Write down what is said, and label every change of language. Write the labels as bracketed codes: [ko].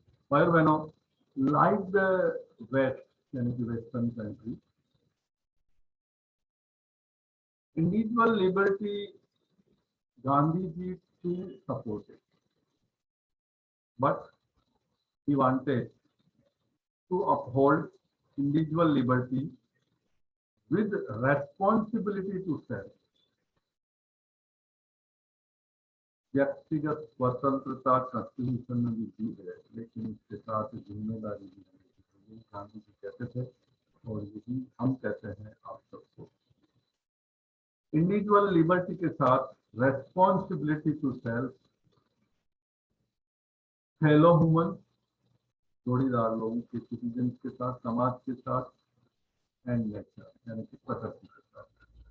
[hi] भाइयों बहनों, [en] like the west [hi] यानी कि [en] Western country, individual liberty Gandhi ji too supported, but he wanted to uphold individual liberty with responsibility to self. [hi] व्यक्तिगत स्वतंत्रता constitution में भी दी है, लेकिन इसके साथ जिम्मेदारी भी है। गांधी जी कहते थे और यही हम कहते हैं आप सबको। इंडिविजुअल लिबर्टी के साथ [en] responsibility to self, fellow human, [hi] जोड़ीदार लोगों के, सिटीजन के साथ, समाज के साथ, [en] and nature [hi] यानी कि प्रकृति के साथ।